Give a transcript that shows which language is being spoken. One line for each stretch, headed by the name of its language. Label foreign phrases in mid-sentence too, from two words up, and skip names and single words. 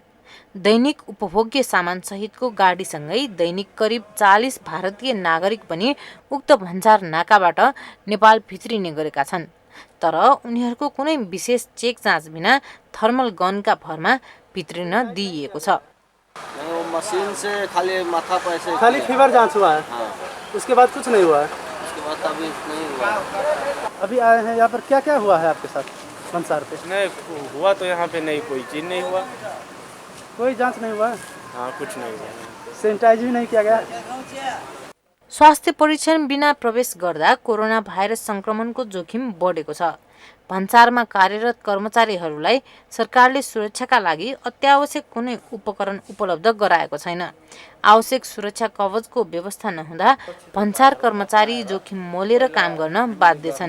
Nepali: दैनिक उपभोग्य सामान सहितको गाडीसँगै दैनिक करिब 40 भारतीय नागरिक पनि उक्त भन्सार नाकाबाट नेपाल भित्रिने गरेका छन्। तर उनीहरूको कुनै विशेष चेक जाँच बिना थर्मल गनका भरमा भित्रिन दिइएको छ।
Hindi: मशीन से खाली माथा पर ऐसे खाली फीवर जांच हुआ है। हाँ, उसके बाद कुछ नहीं हुआ है। उसके बाद अभी नहीं हुआ। अभी आए हैं यहाँ पर, क्या क्या हुआ है आपके साथ संसार पे? नहीं हुआ तो यहाँ पे नहीं, कोई चीज़ नहीं हुआ। कोई जांच नहीं हुआ है? हाँ कुछ नहीं हुआ। सैनिटाइज भी नहीं किया गया?
Nepali: स्वास्थ्य परीक्षण बिना प्रवेश गर्दा कोरोना भाइरस संक्रमणको जोखिम बढेको छ। भन्सारमा कार्यरत कर्मचारीहरूलाई सरकारले सुरक्षाका लागि अत्यावश्यक कुनै उपकरण उपलब्ध गराएको छैन। आवश्यक सुरक्षा कवचको व्यवस्था नहुँदा भन्सार कर्मचारी जोखिम मोलेर काम गर्न बाध्य छन्।